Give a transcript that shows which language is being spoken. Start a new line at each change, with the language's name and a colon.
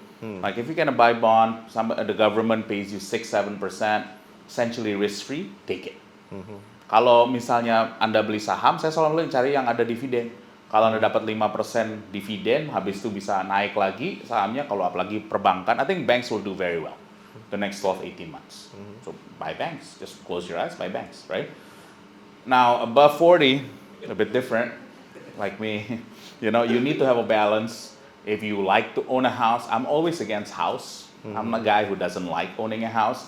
English: Like if you can buy bond, the government pays you 6-7%, essentially risk-free, take it.
Indonesian: Kalau misalnya Anda beli saham, saya selalu cari yang ada dividen. Kalau Anda dapat 5% dividen, habis itu bisa naik lagi sahamnya. Kalau apalagi perbankan,
English: I think banks will do very well the next 12-18 months. So buy banks, just close your eyes, buy banks, right? Now above 40, a bit different, like me, you need to have a balance. If you like to own a house, I'm always against house. I'm a guy who doesn't like owning a house.